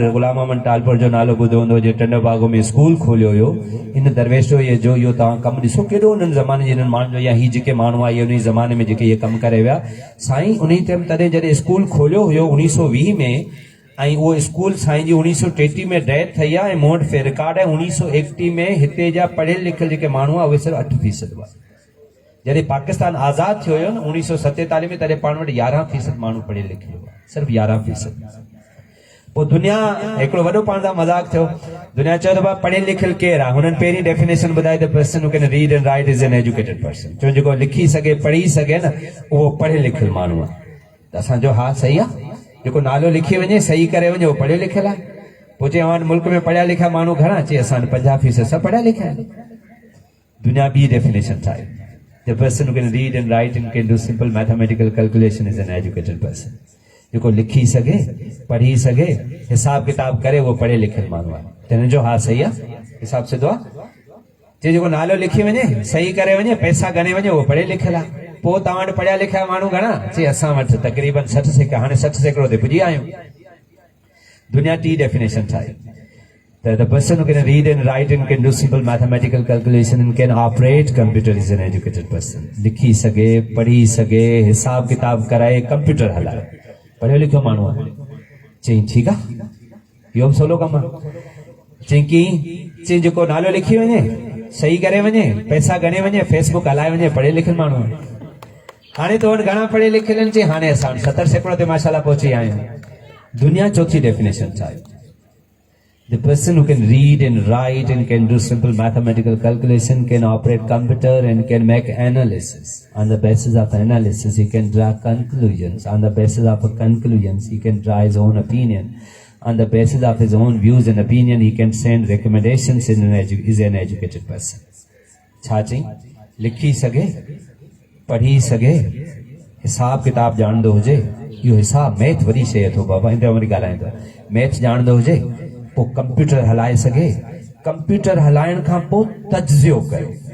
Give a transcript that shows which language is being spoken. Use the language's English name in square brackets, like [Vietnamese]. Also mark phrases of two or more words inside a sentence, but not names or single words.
[Sindhi] गुलाम मोहम्मद टालपुर जो नालो ॿुधो हूंदो जे टंडो बागो में स्कूल खोलियो हुयो इन दरवेश जो इहो तव्हां कमु ॾिसो केॾो उन्हनि ज़माने जे इन्हनि माण्हुनि जो या ही जेके माण्हू आहे उन ज़माने में जेके इहे कमु करे विया साईं उन टाइम तॾहिं जॾहिं स्कूल खोलियो हुयो 1920 में ऐं उहो स्कूल साईं जी 1933 में डेथ थी आहे ऐं मूं वटि फे रिकॉर्ड आहे 1981 में हिते जा पढ़ियल लिखियल जेके माण्हू आहे उहे सिर्फ़ु 8% हुआ जॾहिं पाकिस्तान आज़ाद थियो हुयो न 1947 में तॾहिं पाण वटि 11% माण्हू पढ़ियल लिखियल हुआ सिर्फ़ु 11%। पोइ दुनिया हिकिड़ो वॾो पाण सां मज़ाक थियो दुनिया चयो त भाउ पढ़ियल लिखियल केरु आहे हुननि पहिरीं डेफिनेशन ॿुधाई त [English] person who can read and write is an educated person [Sindhi] छो जेको लिखी सघे पढ़ी सघे न उहो पढ़ियल लिखियल माण्हू आहे त असांजो हा सही आहे जेको नालो लिखी वञे सही करे वञे उहो पढ़ियल लिखियल आहे पोइ चई अवां मुल्क में पढ़िया लिखिया माण्हू घणा चई असां 50% सभु पढ़िया लिखिया दुनिया ॿी डेफिनेशन ठाही [English] The person who can read and write and can do simple mathematical calculation is an educated person. [Sindhi] जेको लिखी सघे पढ़ी सघे हिसाब किताब करे वो पढ़े लिखियल माण्हू आहे हिन जो हा सही आहे हिसाब सिधो आहे जे जेको नालो लिखी वञे सही करे वञे पैसा गणे वञे उहो पढ़े लिखियल आहे पोइ तव्हां वटि पढ़िया लिखिया माण्हू घणा चई असां वटि तक़रीबन 60 हाणे 60% ते पुॼी आहियूं दुनिया टी डेफिनेशन ठाही [English] The person who can read and write and can do simple mathematical calculation and can operate computer is an educated person. [Sindhi] लिखी सगे पढ़ी सगे हिसाब किताब कराए कंप्यूटर हलाए पढ़ियो लिखियो माण्हू आहे चई ठीकु आहे इहो सवलो कमु आहे चई जेको नालो लिखी वञे सही करे वञे पैसा गणे वञे फेसबुक हलाए वञे पढ़ियल लिखियल माण्हू आहे हाणे तो वटि घणा पढ़ियल लिखियल आहिनि चई हाणे असां 70% ते माशाल्लाह पहुची आहियूं दुनिया चौथी डेफिनेशन छा आहे [English] The person who can read and write and can do simple mathematical calculation can operate computer and can make analysis. On the basis of analysis, he can draw conclusions. On the basis of conclusions, he can draw his own opinion. On the basis of his own views and opinion, he can send recommendations. Is an educated person. [Sindhi] छाची लिखी सगे पढ़ी सगे हिसाब किताब जानदो हुजे इहो हिसाब मैथ वरी शइ अथव बाबा इन वरी ॻाल्हायूं था मैथ जानदो हुजे पोइ कंप्यूटर हलाए सघे कंप्यूटर हलाइण खां पोइ तज्ज़ियो कयो